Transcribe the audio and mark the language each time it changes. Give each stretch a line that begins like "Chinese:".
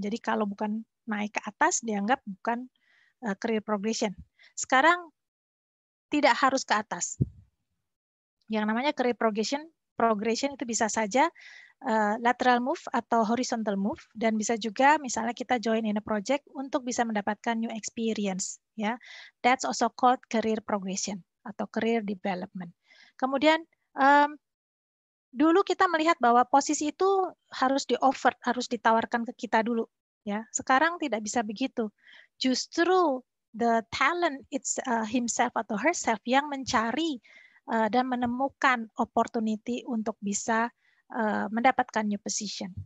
Indonesian: Jadi kalau bukan naik ke atas, dianggap bukan career progression. Sekarang tidak harus ke atas. Yang namanya career progression itu bisa saja
English: lateral move
Indonesian: atau
English: horizontal move,
Indonesian: dan bisa juga misalnya kita
English: join in a project
Indonesian: untuk bisa mendapatkan
English: new experience. Ya, that's also called career progression
Indonesian: atau
English: career development.
Indonesian: Kemudian dulu kita melihat bahwa posisi itu harus di-offer, harus ditawarkan ke kita dulu. Ya, sekarang tidak bisa begitu. Justru
English: the talent it's himself
Indonesian: atau
English: herself
Indonesian: yang mencari dan menemukan opportunity untuk bisa mendapatkan
English: new position.